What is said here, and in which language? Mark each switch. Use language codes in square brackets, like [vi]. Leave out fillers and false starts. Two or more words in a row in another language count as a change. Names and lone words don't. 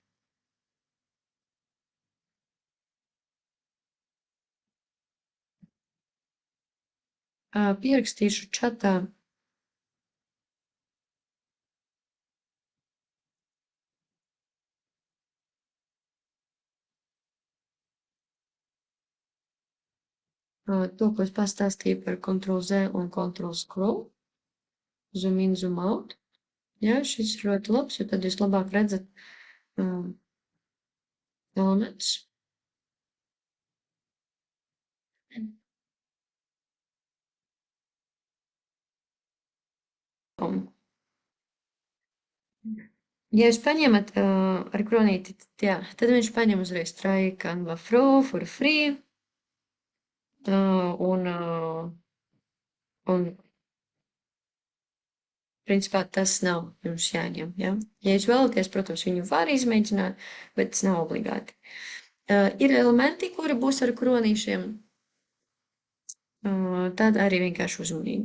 [lv] Pierakstīšu čatā. To, ko es pastāstīju par Ctrl+Z un Ctrl+Scroll. [en] Zoom in, zoom out. [lv] Jā, šis ir ļoti labs, jo tad jūs labāk redzat elementus. Ja jūs paņemat ar kronīti, tad viņš paņem uzreiz [en] try Canva for free. [lv] Un principā tas nav jums jāņem. Ja? Ja jūs vēlaties, protams, viņu var izmēģināt, bet tas nav obligāti. Ir elementi, kuri būs ar kronīšiem, tad arī vienkārši uzmanīgi.